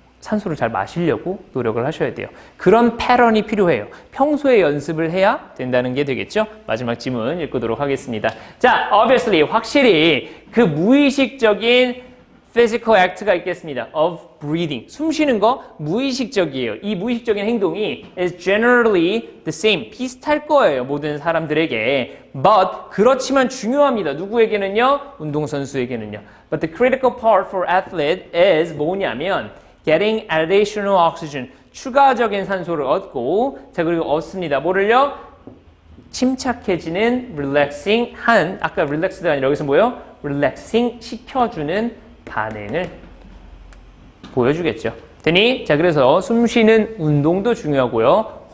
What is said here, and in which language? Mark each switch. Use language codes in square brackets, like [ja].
[ko] 산소를 잘 마시려고 노력을 하셔야 돼요. 그런 패턴이 필요해요. 평소에 연습을 해야 된다는 게 되겠죠? 마지막 질문 읽도록 하겠습니다. 자, obviously, 확실히 그 무의식적인 [en] physical act [ko] 가 있겠습니다. [en] of breathing. [ko] 숨 쉬는 거 무의식적이에요. 이 무의식적인 행동이 [en] is generally the same. [ko] 비슷할 거예요. 모든 사람들에게. But 그렇지만 중요합니다. 누구에게는요? 운동선수에게는요. [en] But the critical part for athlete is [ko] 뭐냐면 [en] getting additional oxygen. [ko] 추가적인 산소를 얻고 자 그리고 얻습니다. 뭐를요? 침착해지는 relaxing 한 아까 relaxed가 아니라 여기서 뭐예요? relaxing 시켜주는 반응을 보여주겠죠. 되니 자 그래서 숨 쉬는 운동도 중요하고요.